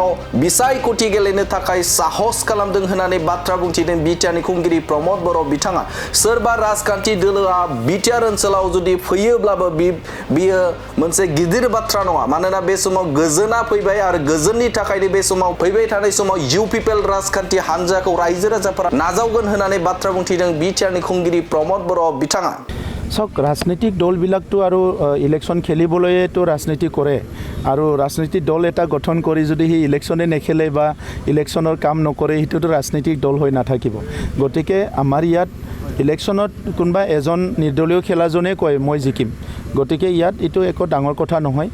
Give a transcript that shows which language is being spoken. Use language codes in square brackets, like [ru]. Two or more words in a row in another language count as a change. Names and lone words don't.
[brx] बिसायख'थि गेलेनो थाखाय साहस खालामदों होननानै बाथ्रा बुंथिदों Btr नि खुंगिरि प्रमोद बर' बिथाङा सोरबा राजखान्थि दोलोआ Btr ओनसोलाव जुदि फैयोब्लाबो बियो मोनसे गिदिर बाथ्रा नङा मानोना बे समाव गोजोना फैबाय आरो गोजोननि थाखायनो बे समाव फैबाय थानाय समाव UPPL राजखान्थि हानजाखौ रायजो राजाफोरा नाजावगोन होननानै बाथ्रा बुंथिदों Btr नि खुंगिरि प्रमोद बर' बिथाङा [as] সক ৰাজনৈতিক দলবিলাকটো আৰু ইলেকশ্যন খেলিবলৈতো ৰাজনীতি কৰে আৰু ৰাজনৈতিক দল এটা গঠন কৰি যদি সেই ইলেকশ্যনে নেখেলে বা ইলেকশ্যনৰ কাম নকৰে সেইটোতো ৰাজনৈতিক দল হৈ নাথাকিব গতিকে আমাৰ ইয়াত ইলেকশ্যনত কোনোবা এজন নিৰ্দলীয় খেলাজনে কয় মই জিকিম গতিকে ইয়াত এইটো একো ডাঙৰ কথা নহয়